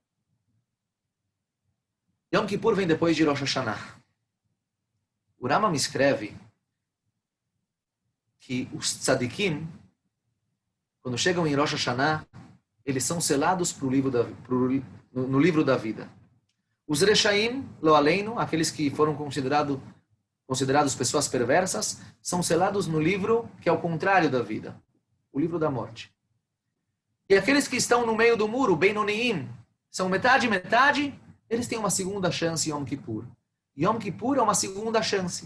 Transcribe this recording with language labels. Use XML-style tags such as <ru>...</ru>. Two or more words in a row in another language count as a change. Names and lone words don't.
<pt>Yom Kippur vem depois de Rosh Hashanah. O Rambam escreve que os tzadikim, quando chegam em Rosh Hashanah, eles são selados no livro da vida. Os Reshaim,</pt> <he>לא עלינו,</he> <pt>aqueles que foram considerados pessoas perversas, são selados no livro que é o contrário da vida, o livro da morte. E aqueles que estão no meio do muro, Benoniim, são metade, eles têm uma segunda chance em Yom Kippur. Yom Kippur é uma segunda chance.</pt>